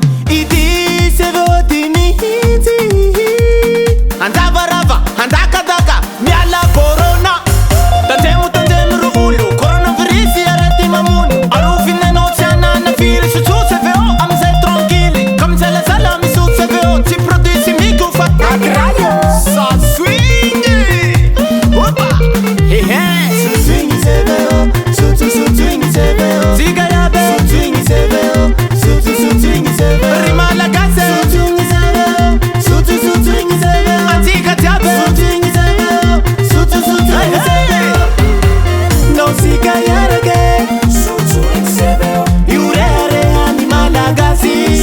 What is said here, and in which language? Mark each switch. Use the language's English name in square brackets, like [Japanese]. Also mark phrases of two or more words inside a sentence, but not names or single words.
[Malagasy] Ity C V O ty mihitsy, andavarava, andakadaka, miala corona. Tandremo, tandremo ro volo, coronavirus arety mamono. Arofinanao tsy hanana firy sotro C V O amin'izay tranquille. Ka misalasala misotro C V O, tsy [French] produit chimique [Malagasy] fa agrario. Sa swing. Opa. Ehe. Sotswing C V O, sotro sotswing C V O. Tsika iaby. Sotswing C V O, sotro sotswing C V O. Ry malagasy. Sotswing C V O, sotro sotswing C V O. Antsika jiaby. Sotswing C V O, sotro sotswing C V O. Nao sika hiaraka, io reharehan'ny malagasy.